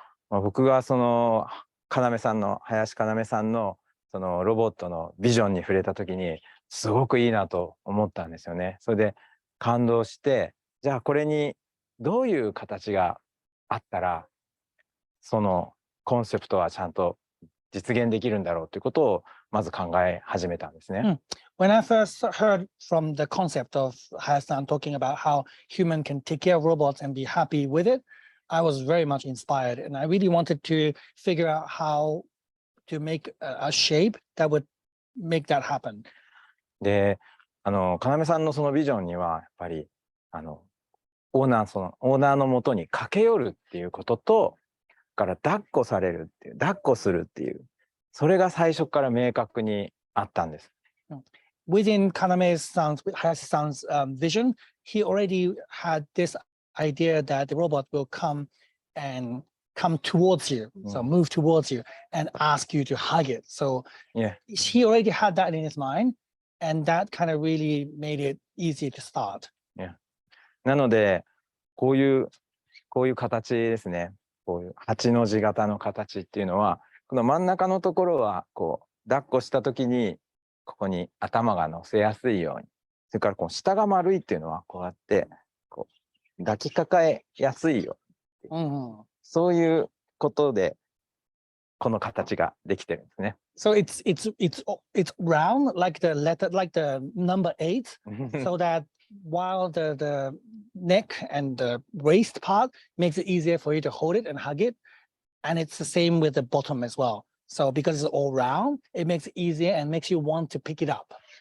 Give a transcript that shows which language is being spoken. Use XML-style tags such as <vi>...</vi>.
<ja>僕がその林さんのそのロボットのビジョンに触れた時にすごくいいなと思ったんですよね。それで感動して、じゃあこれにどういう形があったらそのコンセプトはちゃんと実現できるんだろうということをまず考え始めたんですね。</ja> <en>When I first heard from the concept of Hayashi-san talking about how human can take care of robots and be happy with it, I was very much inspired, and I really wanted to figure out how to make a shape that would make that happen.</en> <ja>で、要さんのそのビジョンにはやっぱりオーナーのもとに駆け寄るっていうことと、から抱っこするっていう、それが最初から明確にあったんです。</ja> <en>Within Hayashi-san's vision, he already had this idea that the robot will come towards you, so move towards you and ask you to hug it. So he already had that in his mind, and that kind of really made it easy to start.</en> <ja>なのでこういう形ですね。こういう8の字型の形っていうのは、この真ん中のところはこう抱っこした時にここに頭が乗せやすいように、それからこう下が丸いっていうのはこうやってこう抱きかかえやすいように、そういうことでこの形ができてるんですね。</ja> <en>So it's round like the number 8, so that while the neck and the waist part makes it easier for you to hold it and hug it. And it's the same with the bottom as well. So because it's all round, it makes it easier and makes you want to pick it up.</en>